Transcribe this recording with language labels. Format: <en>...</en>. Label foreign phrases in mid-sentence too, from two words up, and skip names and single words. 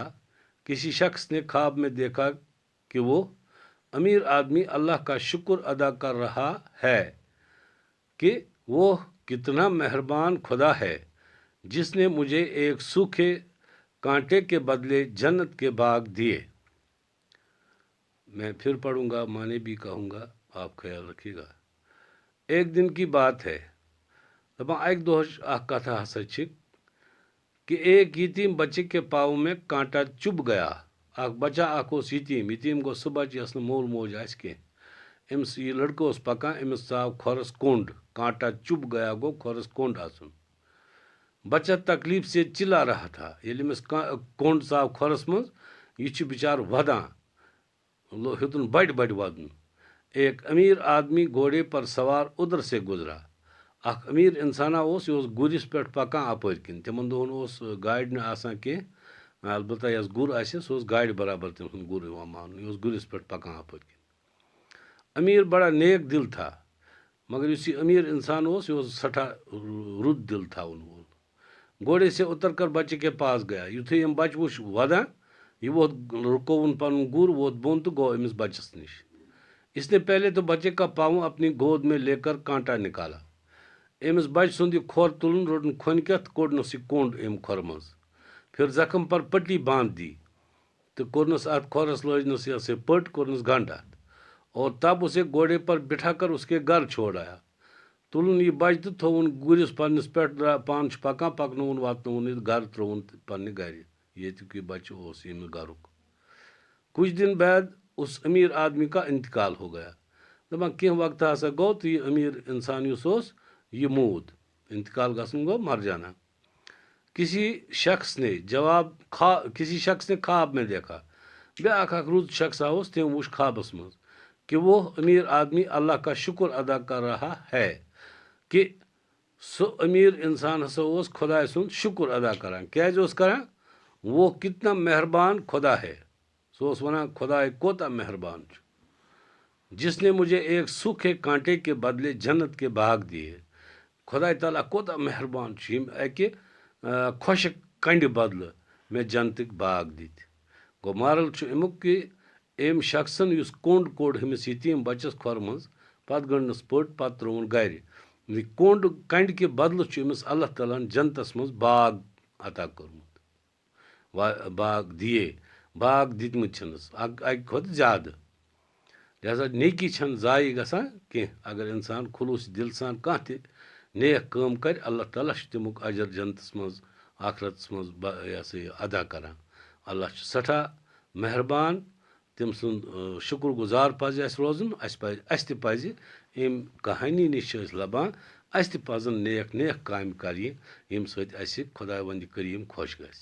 <ur>کسی شخص نے خواب میں دیکھا کہ وہ امیر آدمی اللہ کا شکر ادا کر رہا ہے کہ وہ کتنا مہربان خدا ہے جس نے مجھے ایک سوکھے کانٹے کے بدلے جنت کے باغ دیے۔ میں پھر پڑھوں گا، معنی بھی کہوں گا، آپ خیال رکھیے گا۔ ایک دن کی بات ہے،</ur> <ks>ایک دہچ کتھا ہسا</ks> <ur>کہ ایک یتیم بچے کے پاؤں میں کانٹا چبھ گیا۔</ur> <ks>بچہ اس یتیم گو سہ بچہ یس مول موج آس کی، امس یہ لڑکہ اس پکان، امس ژاو کھورس کونڈ،</ks> <ur>کانٹا چبھ گیا</ur> <ks>گو کھورس کونڈ آسن۔</ks> <ur>بچہ تکلیف سے چلا رہا تھا،</ur> <ks>یل امس کونڈ ژاو کھورس مز، یہ بچار ودان، ہیوتن بڑ ودن۔</ks> <ur>ایک امیر آدمی گھوڑے پر سوار ادھر سے گزرا۔</ur> <ks>امیر انسانا یہ گرس پہ پکان اپر کن، تمن دہن گاڑ نا آسان کی، البتہ یس گر آسہ سہ گاڑ برابر تم سن گر مان، یہ گرس پہ پکان اپر کن۔</ks> <ur>امیر بڑا نیک دل تھا، مگر اس امیر انسان</ur> <ks>یہ سٹھا رد دل</ks> <ur>تھا وول۔ گھوڑے سے اتر کر بچے کے پاس گیا۔</ur> <ks>یتھے یم بچہ وچ ودان، یہ ووت رکوون پن گر، ووت بون تو گو امس بچس نش۔</ks> <ur>اس نے پہلے تو بچے کا پاؤں اپنی گود میں لے کر کانٹا نکالا۔</ur> <ks>امس بچ سند یہ کھور تلن، روٹن کھونکت، کوڑنس یہ کونڈ ام کھور مز،</ks> <ur>پھر زخم پر پٹی باندھ دی</ur> <ks>تو کورنس ات کھورس لجنس یہ پٹ، کورنس گنڈ ات،</ks> <ur>اور تب اسے گھوڑے پر بٹھا کر اس کے گھر چھوڑ آیا۔</ur> <ks>تلن یہ بچ تو تھون گرس پنس پہ، پان پکان پکنون واتنون یہ گھر ترون پنہ گھر، یتک یہ بچہ یم گھرک۔</ks> <ur>کچھ دن بعد اس امیر آدمی کا انتقال ہو گیا۔</ur> <ks>دپان کی وقت ہسا گو تو یہ امیر انسان یہ مود، انتقال گھن گو مر جانا۔</ks> <ur>کسی شخص نے خواب میں دیکھا،</ur> <ks>بیاکھ رود شخص آوس، تم وچ خوابس مز</ks> <ur>کہ وہ امیر آدمی اللہ کا شکر ادا کر رہا ہے</ur> <ks>کہ سو امیر انسان ہسا خدا سن شکر ادا کران، کیازِ اوس کران،</ks> <ur>وہ کتنا مہربان خدا ہے۔</ur> <ks>سو ونان خدا کوتا مہربان چھ،</ks> <ur>جس نے مجھے ایک سوکھے کانٹے کے بدلے جنت کے باغ دیے۔</ur> <ks>خدا تعالیٰ کوتا مہربان چھ، یم اکہ خشک کنڈ بدلہ میں جنتک باغ دت۔ گو مارل چھ امیک کہ ام شخصن اس کونڈ کوڑ ہمس یتیم بچس کھور مز، پتہ گنڈنس پٹ، پتہ ترون گھر، کونڈ کنڈ کے بدلہ چھ امس اللہ تعالیٰ جنتس مز باغ عطا کورمت، باغ دیے، باغ دتمت چھنس اکہ کھت زیادہ۔ لہذا نیکی چھن ضائع گژھان کی، اگر انسان خلوص دل سان کانٛہہ تہ نیک کٲم کر، اللہ تعالیٰ چھ تمیک اجر جنتس مز آخرتس مز یہ ادا کران۔ اللہ چھ سٹھا مہربان، تم سند شکر گزار پزِ اس روزن۔ اس تہ پزِ ام کہانی نش لبان، اس تہ پزن نیک نیک کامہ کرنہ یم سۭتۍ اسہ خداوند کریم خوش گژھِ۔</ks>